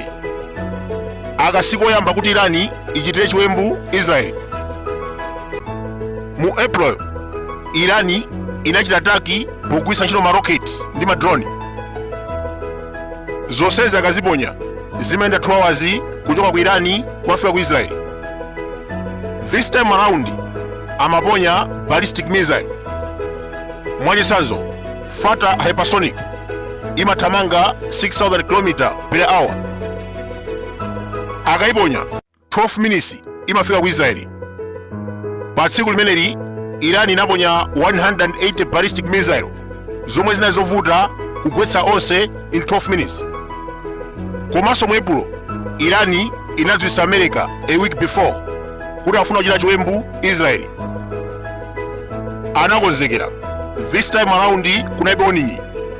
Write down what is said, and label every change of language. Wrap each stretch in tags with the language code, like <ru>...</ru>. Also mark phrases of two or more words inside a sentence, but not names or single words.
<ny>Akasiku oyamba kuti Irani ichitire chiwembu Israeli. Mu April, Irani inachita ataki pogwisa ntchito ma rocket ndi ma drone. Zonsezi akaziponya zimayenda 2 hours kuchoka ku Irani kufika ku Israeli.</ny> <en>This time around amaponya ballistic missile.</en> <ny>Mwachitsanzo, Fatah hypersonic imathamanga 6000 km/h. Akaiponya 12 minutes imafika ku Israeli. Pa tsiku limeneli Irani inaponya 180</ny> <en>ballistic missile</en> <ny>zomwe zinali zovuta kugwetsa onse</ny> <en>in 12 minutes.</en> <ny>Komanso mu April, Irani inadziwitsa America</ny> <en>a week before</en> <ny>kuti afuna kuchita chiwembu Israeli. Anakonzekera.</ny> <en>This time around kunaibe warning.</en>